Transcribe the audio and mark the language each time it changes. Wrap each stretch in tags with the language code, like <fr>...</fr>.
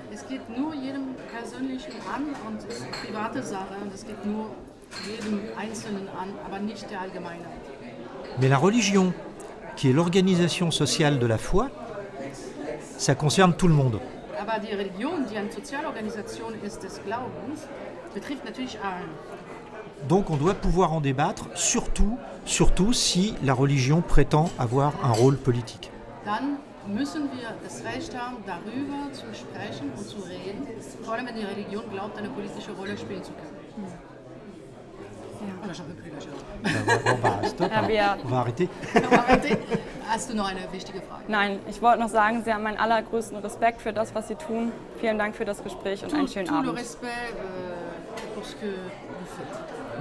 <de>Es geht nur jedem Persönlichen an und es ist eine private Sache und es geht nur jedem Einzelnen an, aber nicht der Allgemeinheit.</de> <fr>Mais la religion, qui est l'organisation sociale de la foi, ça concerne tout le monde.</fr> <de>Aber die Religion, die eine Sozialorganisation ist des Glaubens, betrifft natürlich allen.</de> <fr>Donc on doit pouvoir en débattre, surtout si la religion prétend avoir un rôle politique.</fr> <de>Dann müssen wir das Recht haben, darüber zu sprechen und zu reden, vor allem wenn die Religion glaubt, eine politische Rolle spielen zu können.</de> <fr>Oder j'en peux plus, là, Stop, on va arrêter.</fr> <de>Hast du noch eine wichtige Frage? Nein, ich wollte noch sagen, Sie haben meinen allergrößten Respekt für das, was Sie tun. Vielen Dank für das Gespräch und einen schönen</de> <fr>Tout le</fr> <de>Abend.</de> <fr>respect pour ce que vous faites.</fr>